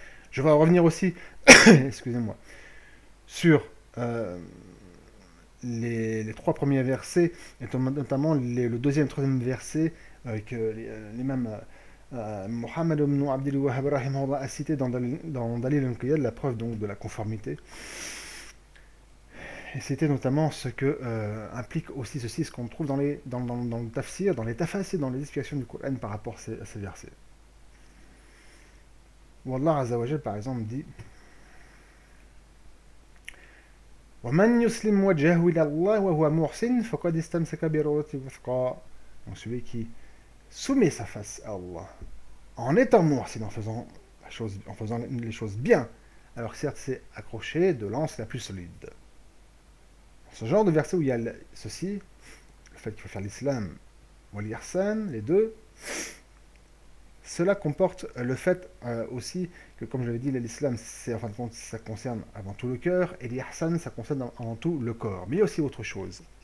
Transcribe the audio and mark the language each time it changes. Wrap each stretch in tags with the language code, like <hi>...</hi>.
<fr>Je vais revenir aussi, excusez-moi, sur les trois premiers versets, et notamment le deuxième et le troisième verset que l'imam Muhammad ibn Abdul Wahhab rahimahullah a cité dans Dalil al-Qiyad, la preuve donc de la conformité. Et c'était notamment ce que implique aussi ceci, ce qu'on trouve dans le tafsir, dans les tafasir, dans les explications du Coran par rapport à ces versets. Où Allah Azza wa Jal, par exemple, dit</fr> <ar>وَمَنْ يُسْلِمْ وَجْهَهُ إِلَى اللَّهِ وَهُوَ مُحْسِنٌ فَقَدِ اسْتَمْسَكَ بِالْعُرْوَةِ الْوُثْقَى.</ar> <fr>Donc celui qui soumet sa face à Allah en étant muhsin, en faisant les choses bien, alors certes c'est accroché de l'anse la plus solide. Ce genre de verset où il y a ceci, le fait qu'il faut faire l'islam ou l'ihsan, les deux, cela comporte le fait aussi que, comme je l'avais dit, l'islam, en fin de compte, ça concerne avant tout le cœur, et l'ihsan, ça concerne avant tout le corps. Mais il y a aussi autre chose.</fr>